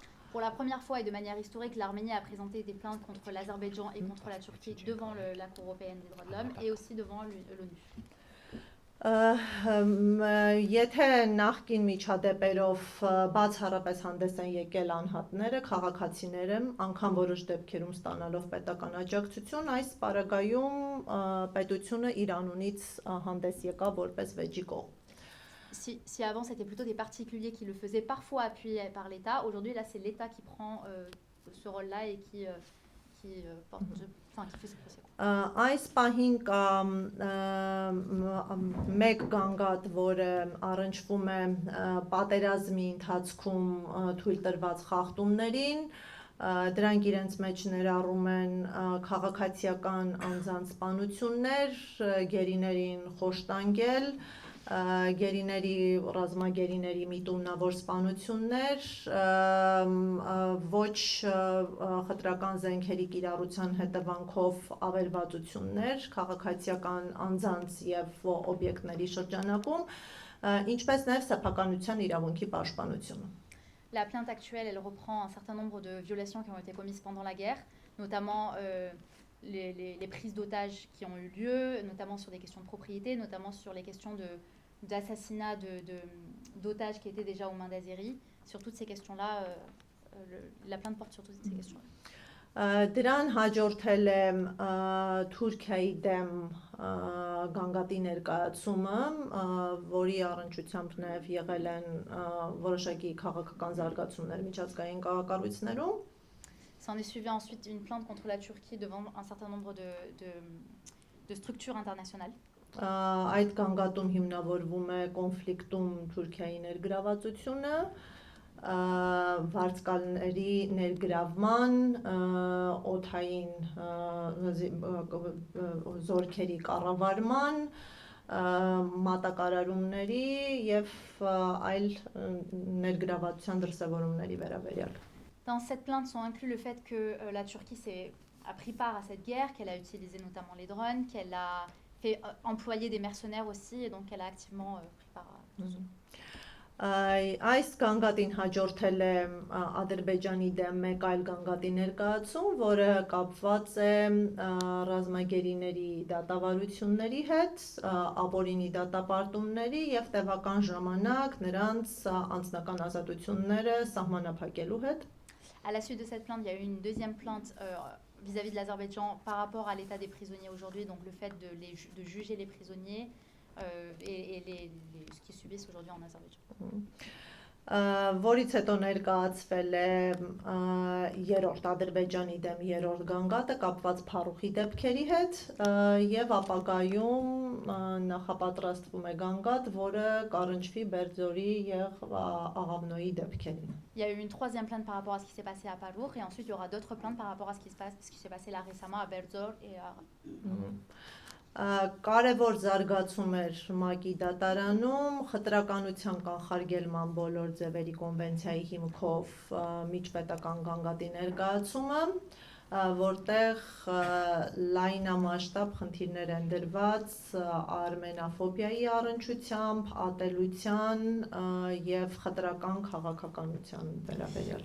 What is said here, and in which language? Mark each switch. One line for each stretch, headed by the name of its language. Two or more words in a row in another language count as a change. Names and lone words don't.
French: Pour la première fois et de manière historique, l'Arménie a présenté des plaintes contre l'Azerbaïdjan et contre la Turquie devant la Cour européenne des droits de l'homme et aussi devant l'ONU.
Armenian: Եթե նախկին միջադեպերով բացառապես հանդես են եկել անհատները, քաղաքացիները, անգամ որոշ դեպքերում ստանալով պետական աջակցություն, այս պարագայում պետությունը իր անունից հանդես եկավ որպես վեճի կողմ։
French: Si avant c'était plutôt des particuliers qui le faisaient, parfois appuyés par l'État, aujourd'hui là c'est l'État qui prend ce rôle-là et qui fait ce procès.
Armenian: Այս պահին կա մեկ գանգատ, որը առնչվում է պատերազմի ընթացքում թույլ տրված խախտումներին, դրանք իրենց մեջ ներառում են քաղաքացիական անձանց սպանություններ, գերիներին խոշտանգել, գերիների ռազմագերիների միտումնավոր սպանություններ, ոչ խտրական զենքերի կիրառության հետևանքով ավերվածություններ, քաղաքացիական անձանց եւ օբյեկտների շրջանակում, ինչպես նաեւ սեփականության իրավունքի պաշտպանությունը։
French: La plainte actuelle, elle reprend un certain nombre de violations qui ont été commises pendant la guerre, notamment les prises d'otages qui ont eu lieu, notamment sur des questions de propriété, notamment sur les questions d'assassinat d'otages qui étaient déjà aux mains d'Azéri. Sur toutes ces questions-là, la plainte porte sur toutes ces questions-là.
Armenian: Դրան հաջորդել է Թուրքիայի դեմ գանգատի ներկայացումը, որի առնչությամբ նաև եղել են որոշակի քաղաքական զարգացումներ միջազգային կառույցներում։
French: S'en est suivi ensuite une plainte contre la Turquie devant un certain nombre de structures internationales.
Armenian: Այդ գանգատում հիմնավորվում է կոնֆլիկտում Թուրքիայի ներգրավվածությունը, վարձկալների ներգրավման, օդային զորքերի կառավարման, մատակարարումների եւ այլ ներգրավվածության դրսևորումների վերաբերյալ։
French: Dans cette plainte sont inclus le fait que la Turquie a pris part à cette guerre, qu'elle a utilisé notamment les drones, qu'elle a fait employer des mercenaires aussi, et donc elle a activement pris part à tout ça.
Armenian: Այս գանգատին հաջորդել է Ադրբեջանի դեմ մեկ այլ գանգատի ներկայացում, որը կապված է ռազմագերիների դատավարությունների հետ, ապօրինի դատապարտումների եւ տևական ժամանակ նրանց անձնական ազատությունները սահմանափակելու հետ։
French: À la suite de cette plainte, il y a eu une deuxième plainte vis-à-vis de l'Azerbaïdjan par rapport à l'état des prisonniers aujourd'hui, donc le fait de juger les prisonniers et ce qu'ils subissent aujourd'hui en Azerbaïdjan.
Armenian: որից հետո ներկայացվել է երրորդ Ադրբեջանի դեմ երրորդ գանգատը կապված փառուխի դեպքերի հետ եւ ապագայում նախապատրաստվում է գանգատ, որը կառնչվի Բերձորի եւ Աղավնոյի դեպքերին։
French: Il y a eu une troisième plainte par rapport à ce qui s'est passé à Parour et ensuite il y aura d'autres plaintes par rapport à ce qui s'est passé là récemment à Berzor et à...
Armenian: Կարևոր զարգացում էր ՄԱԿ-ի դատարանում խտրականության կանխարգելման բոլոր ձևերի կոնվենցիայի հիմքով միջպետական գանգատի ներկայացումը, որտեղ լայնամասշտաբ խնդիրներ են դրված արմենաֆոբիայի առնչությամբ, ատելության եւ խտրական քաղաքականության վերաբերյալ։